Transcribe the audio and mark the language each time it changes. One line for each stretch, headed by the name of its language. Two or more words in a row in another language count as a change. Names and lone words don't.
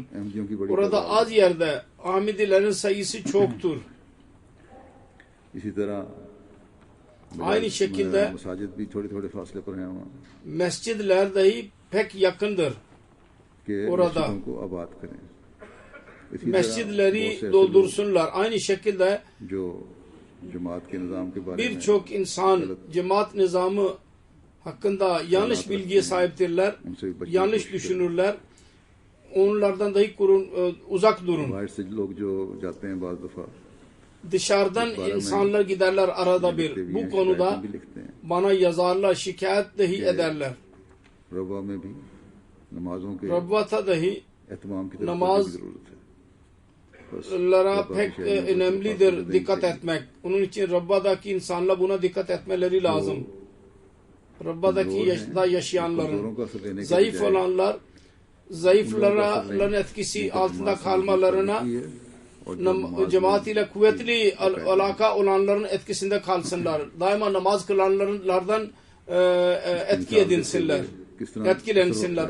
Turkish: Orada az yerde Ahmedilerin sayısı çoktur. Aynı şekilde mescidler dahi pek yakındır orada.
Urdu: اسی طرح
Turkish: mescidleri
Urdu: بہت سے ایسے
Turkish: doldursunlar. Aynı şekilde
Urdu: لوگ جو جماعت کے نظام کے بارے میں
Turkish: birçok insan cemaat nizamı hakkında yanlış bilgiye sahiptirler, yanlış düşünürler. Onlardan dahi uzak durun.
Urdu: باہر سے لوگ جو جاتے ہیں بعض دفعہ
Turkish: Dışarıdan insanlar giderler arada bir. Bu konuda
Urdu: بھی لکھتے ہیں.
Turkish: bana yazarlar, şikayet dahi ederler.
Urdu: روا میں بھی نمازوں کے
Turkish: Rabbata dahi
Urdu: اہتمام کی طرف
Turkish: namaz
Urdu: کی ضرورت ہے۔ بس
Turkish: lara
Urdu: रब्बा
Turkish: pek
Urdu: کی شیلی میں
Turkish: önemlidir
Urdu: फासले
Turkish: dikkat
Urdu: नहीं
Turkish: etmek. Onun için Rabba'daki insanlar buna dikkat etmeleri lazım. Rabba'daki yaşta yaşayanların,
Urdu: کمزوروں کا اثر لینے کے
Turkish: zayıf
Urdu: बजाय
Turkish: olanlar, zayıfların etkisi altında kalmalarına, cemaat ile kuvvetli alaka olanların etkisinde kalsınlar. Daima namaz kılanlardan etki edinsinler. Etkilensinler.